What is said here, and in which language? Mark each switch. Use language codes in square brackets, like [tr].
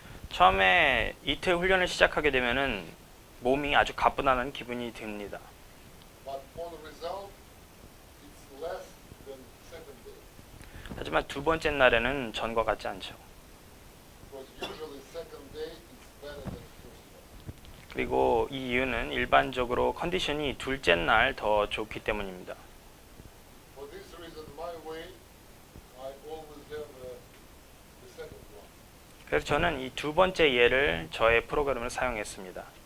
[ko] 처음에 이틀 훈련을 시작하게 되면은 몸이 아주 가뿐하다는 기분이 듭니다. [en] But on result, it's less than second day. [ko] 하지만 두 번째 날에는 전과 같지 않죠. [en] Because usually second day it's better than first day. [ko] 그리고 이 이유는 일반적으로 컨디션이 둘째 날 더 좋기 때문입니다. [en] For this reason, my way, I always have the second one. [ko] 그래서 저는 이 두 번째 예를 저의 프로그램을 사용했습니다.